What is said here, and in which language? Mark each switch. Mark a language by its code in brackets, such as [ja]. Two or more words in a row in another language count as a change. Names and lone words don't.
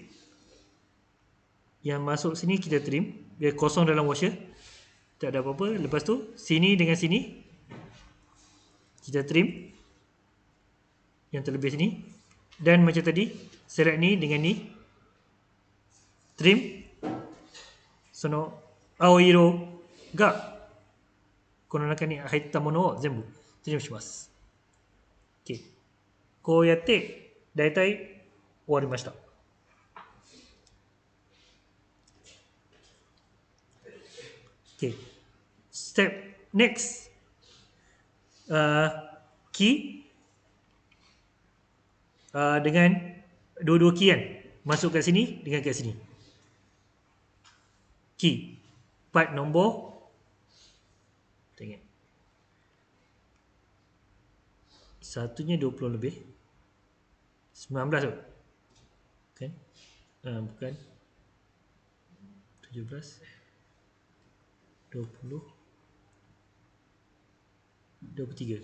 [ms] Yang masuk sini kita trim, biar kosong dalam washer, tak ada apa-apa. Lepas tu sini dengan sini kita trim yang terlebih sini, dan macam tadi select ni dengan ni, trim [ja] その 青色 がこの中に入ったものを全部トリムします。 [ms] OK。 [ja] こうやってだいたい終わりました。OK。 [en] Step next. [ms] Key dengan dua-dua key kan, masuk kat sini dengan kat sini. Key part nombor, tengok satunya 20 lebih, 19 tu kan, bukan 17, 20, 23.